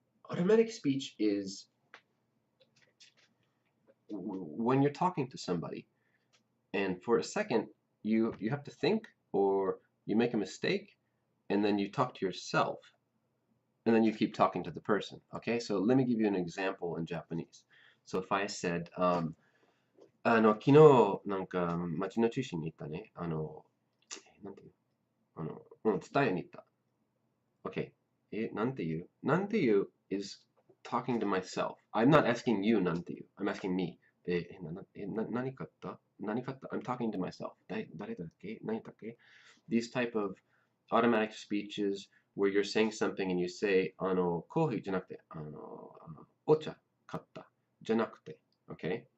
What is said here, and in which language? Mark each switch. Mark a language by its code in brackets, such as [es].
[en] Automatic speech is when you're talking to somebody, and for a second you have to think, or you make a mistake, and then you talk to yourself, and then you keep talking to the person. Okay, so let me give you an example in Japanese. So if I said, [ja] 昨日なんか町の中心に行ったね。なんていう伝えに行った。 [en] Okay, [ja] なんていうなんていう [en] is talking to myself. I'm not asking you [ja] なんていう [en] I'm asking me. [ja] 何買った何買った [en] I'm talking to myself. [ja] 誰だっけ何だっけ [en] These type of automatic speeches where you're saying something and you say [ja] コーヒーじゃなくてお茶買ったじゃなくて [en] Okay?